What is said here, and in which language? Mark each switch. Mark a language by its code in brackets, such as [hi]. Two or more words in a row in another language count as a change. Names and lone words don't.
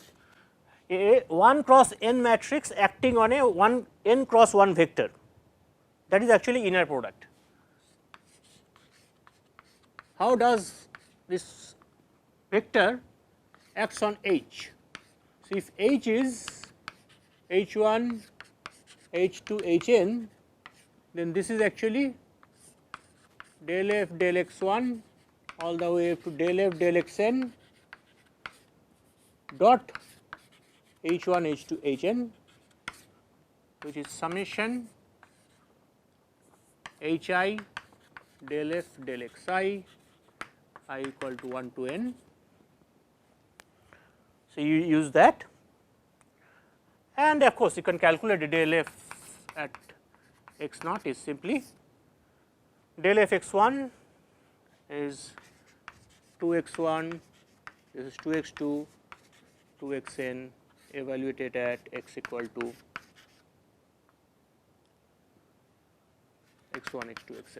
[en] A 1 cross n matrix acting on a 1 n cross 1 vector, that is actually inner product. How does this vector acts on H? So, if H is H1, H2, Hn, then this is actually del f del x1 all the way up to del f del xn dot H1, H2, Hn, which is summation Hi del f del xi I equal to 1 to n. So, you use that, and of course, you can calculate the del f at x naught is simply del f x1 is 2x1, this is 2x2, 2xn evaluated at x equal to x1, x2, xn.